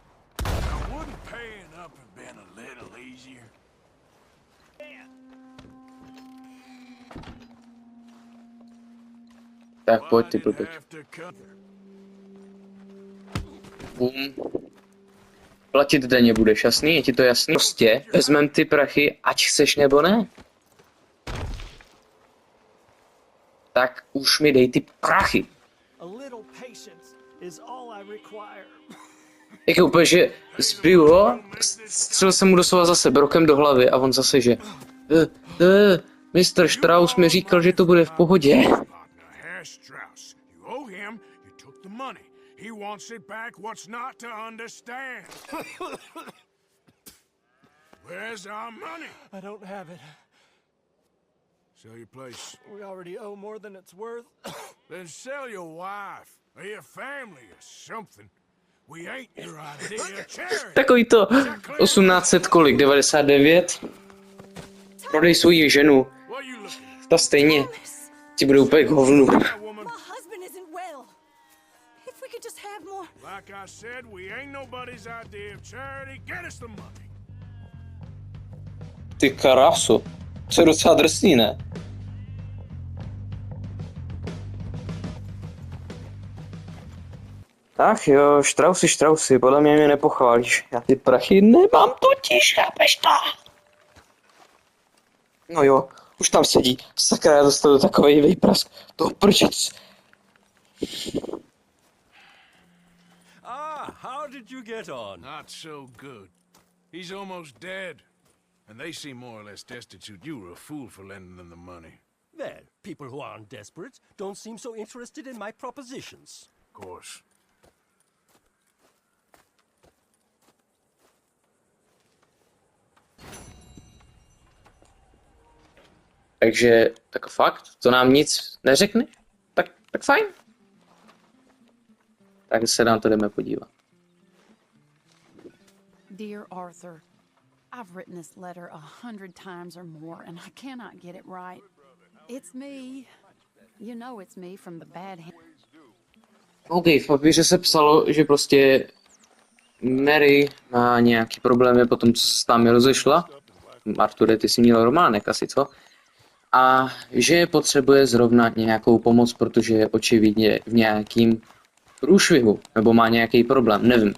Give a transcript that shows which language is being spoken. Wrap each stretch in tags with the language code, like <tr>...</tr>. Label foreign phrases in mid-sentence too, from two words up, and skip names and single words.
<cs>Tak pojď, ty blbečku. Bum. Platit daně budeš, jasný? Je ti to jasný? Prostě vezmem ty prachy, ať chceš nebo ne. Tak už mi dej ty prachy.</cs> <en>A little patience is all I require.</en> <cs>Jak úplně, že zbiju ho, střelil jsem mu doslova zase brokem do hlavy a on zase, že Mr. Strauss mi říkal, že to bude v pohodě.</cs> <en>Herr Strauss, you owe him, you took the money. He wants it back, what's not to understand? Where's our money? I don't have it. Sell your place. We already owe more than it's worth. Then sell your wife, or your family, or something. We ain't your idea of charity.</en> <cs>Takový to 1800 kolik, 99? Prodej svoji ženu.</cs> <en>What are you looking at?</en> <cs>Ta stejně ti bude úplně k hovnu.</cs> <en>That woman? My husband isn't well. If we could just have more. Like I said, we ain't nobody's idea of charity. Get us the money.</en> <cs>Ty kráso, to je docela drsný, ne? Ach jo, Straussy, podle mě nepochválíš. Já ty prachy nemám totiž, chápeš to? No jo, už tam sedí. Sakra, já dostanu takovej vejprask. To prčec.</cs> <en>Ah, how did you get on? Not so good. He's almost dead. And they seem more or less destitute. You were a fool for lending them the money. Well, people who aren't desperate don't seem so interested in my propositions. Of course.</en> <cs>Takže, tak fakt, to nám nic neřekne? Tak fajn. Tak se nám to jdeme podívat.</cs> <en>Dear Arthur, I've written this letter 100 times or more, and I cannot get it right. It's me. You know it's me from the bad hand.</en> <cs>OK, v papíře se psalo, že prostě Mary má nějaký problémy po tom, co se s námi rozešla. Arture, ty jsi měl románek asi, co? A že potřebuje zrovna nějakou pomoc, protože je očividně v nějakým průšvihu, nebo má nějaký problém, nevím.</cs>